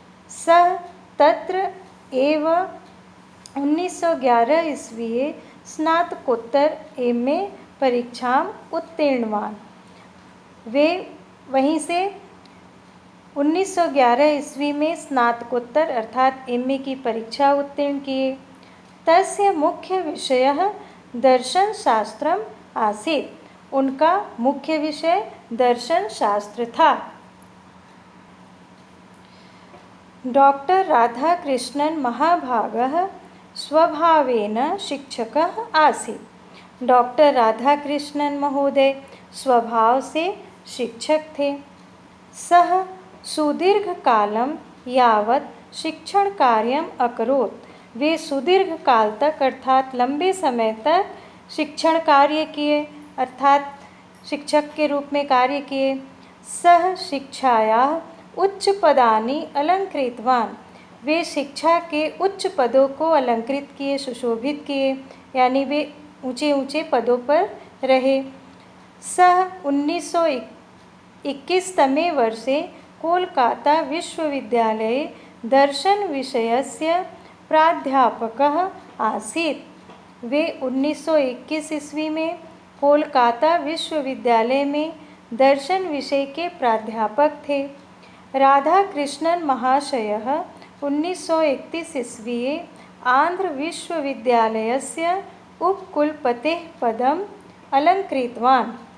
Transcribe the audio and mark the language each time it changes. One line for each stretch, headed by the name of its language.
Sanskrit: सः तत्र एव 1911 ईस्वीये स्नातकोत्तर एम.ए. परीक्षाम उत्तीर्णवान्।
Hindi: वे वहीं से 1911 ईस्वी में स्नातकोत्तर अर्थात एम.ए. की परीक्षा उत्तीर्ण किए।
Sanskrit: तस्य मुख्य विषयः दर्शनशास्त्रम् आसीत्।
Hindi: उनका मुख्य विषय दर्शन शास्त्र था।
Sanskrit: डॉक्टर राधाकृष्णन महाभागः स्वभावेन शिक्षकः आसीत्।
Hindi: डॉक्टर राधाकृष्णन महोदय स्वभाव से शिक्षक थे।
Sanskrit: सः सुदीर्घ कालं यावत् शिक्षण कार्यम् अकरोत्।
Hindi: वे सुदीर्घ काल तक अर्थात लंबे समय तक शिक्षण कार्य किए अर्थात शिक्षक के रूप में कार्य किए।
Sanskrit: सः शिक्षायाः उच्च पदानि अलंकृतवान्।
Hindi: वे शिक्षा के उच्च पदों को अलंकृत किए, सुशोभित किए, यानी वे ऊंचे ऊंचे पदों पर रहे।
Sanskrit: सः 1921 तमे वर्षे कोलकाता विश्वविद्यालये दर्शन विषयस्य प्राध्यापकः आसीत्।
Hindi: वे 1921 ईस्वी में कोलकाता विश्वविद्यालय में दर्शन विषय के प्राध्यापक थे।
Sanskrit: राधाकृष्णन महाशयः 1931 ईस्वीये आंध्र विश्वविद्यालयस्य उपकुलपतेः पदम् अलंकृतवान्।